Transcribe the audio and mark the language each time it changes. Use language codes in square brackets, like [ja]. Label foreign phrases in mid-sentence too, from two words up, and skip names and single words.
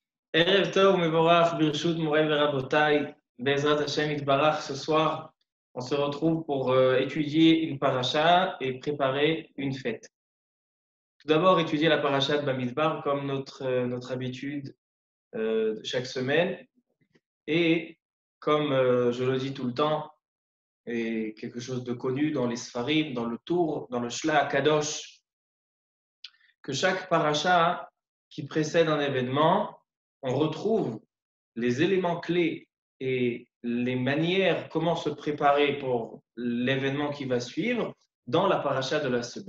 [he] ערב טוב, מבורך, ברשות, מורי ורבותי, בעזרת השם יתברך. [fr] Ce soir, on se retrouve pour étudier une paracha et préparer une fête. Tout d'abord, étudier la paracha de Bamidbar comme notre habitude chaque semaine. Et comme je le dis tout le temps, et quelque chose de connu dans les Sfarim, dans le Tour, dans le Shla Kadosh, que chaque paracha qui précède un événement, on retrouve les éléments clés et les manières, comment se préparer pour l'événement qui va suivre dans la paracha de la semaine.